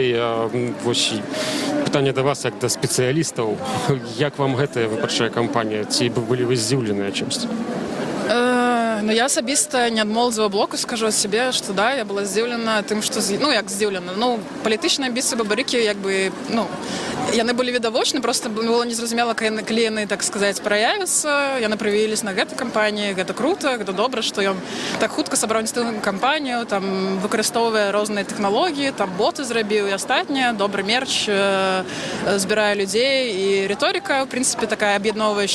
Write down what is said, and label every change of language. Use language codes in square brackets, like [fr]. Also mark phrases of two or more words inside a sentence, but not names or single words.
[uk] І ось питання до вас, як до спеціалістів. Як вам ця виборча кампанія? Чи були ви здивлені чимось? Ну, я особисто не адмолзова блоку, [ru] скажу о себе, [uk] що да, я була здивлена тим, що, ну, як здивлена, ну, політичні амбіції Бабарики, якби, ну, [be] яны былі відавочні, просто было незразумела, калі яны, так сказаць, праявяцца, яны праявіліся на гэтай кампаніі, гэта круто, гэта добра, што ён так хутка сабраў ініцыятыўную кампанію, там, выкарыстоўвае розныя тэхналогіі, там, боты зрабіў і астатняе, добры мерч, збірае людзей, і рыторыка, в прынцыпе, такая аб'ядноўваючая.